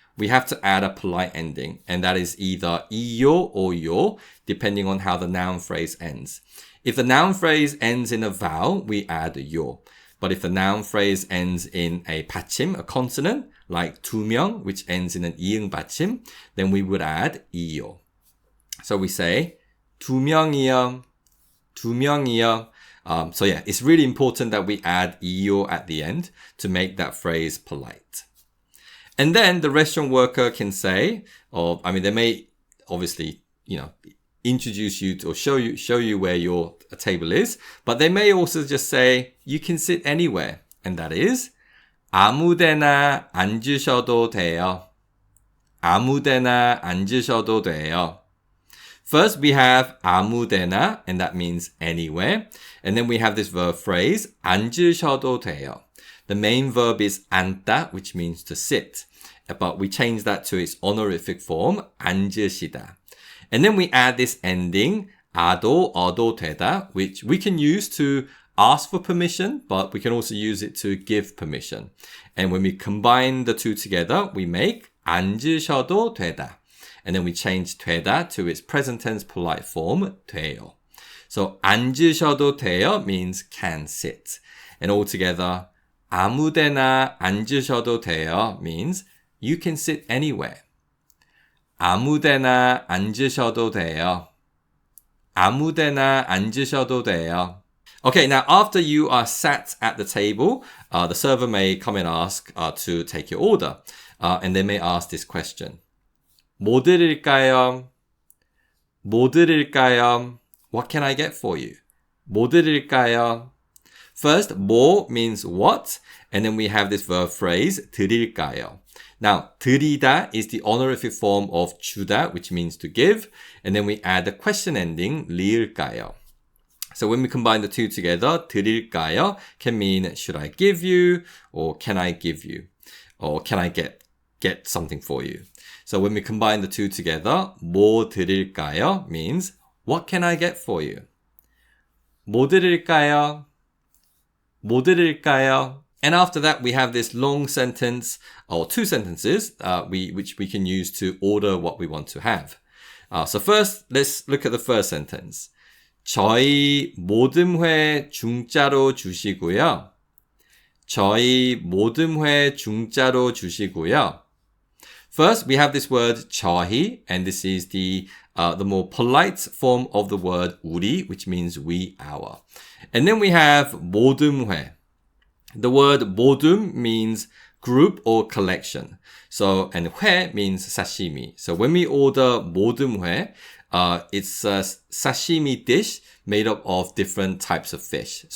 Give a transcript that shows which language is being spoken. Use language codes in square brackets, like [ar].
[en] We have to add a polite ending, and that is either 이요 or 요, depending on how the noun phrase ends. If the noun phrase ends in a vowel, we add 요. But if the noun phrase ends in a 받침, a consonant, like 두 명, which ends in an 이응 받침, then we would add 이요. So we say [ko] 두 명이요, 두 명이요. [en] So yeah, it's really important that we add 이요 at the end to make that phrase polite. And then the restaurant worker can say, they may obviously, introduce you to, or show you where your table is, but they may also just say, you can sit anywhere. And that is, [ko] 아무데나 앉으셔도 돼요. 아무데나 앉으셔도 돼요. [en] First, we have 아무데나, and that means anywhere. And then we have this verb phrase, [ko] 앉으셔도 돼요. [en] The main verb is 앉다, which means to sit. But we change that to its honorific form, 앉으시다. And then we add this ending, 아도, 어도 되다, which we can use to ask for permission, but we can also use it to give permission. And when we combine the two together, we make [ko] 앉으셔도 되다. [en] And then we change 되다 to its present tense polite form, 돼요. So [ko] 앉으셔도 돼요 [en] means can sit. And altogether, [ko] 아무데나 앉으셔도 돼요 [en] means you can sit anywhere. [ko] 아무데나 앉으셔도 돼요. 아무데나 앉으셔도 돼요. [en] Okay, now after you are sat at the table, the server may come and ask to take your order. And they may ask this question. [ko] 뭐 드릴까요? 뭐 드릴까요? [en] What can I get for you? [ko] 뭐 드릴까요? [en] First, 뭐 means what, and then we have this verb phrase, 드릴까요. Now, 드리다 is the honorific form of 주다, which means to give. And then we add the question ending, 리을까요? So when we combine the two together, 드릴까요 can mean, should I give you? Or can I give you? Or can I get something for you? So when we combine the two together, [ko] 뭐 드릴까요 [en] means, what can I get for you? [ko] 뭐 드릴까요? 뭐 드릴까요? [en] And after that, we have this long sentence, or two sentences, which we can use to order what we want to have. So first, let's look at the first sentence. [ko] 저희 모든 회 중짜로 주시고요. 저희 모든 회 중짜로 주시고요. [en] First, we have this word 저희, and this is the more polite form of the word 우리, which means we, our. And then we have 모든 회. The word 모둠 means group or collection. So, and 회 means sashimi. So when we order 모둠 회, it's a sashimi dish made up of different types of fish.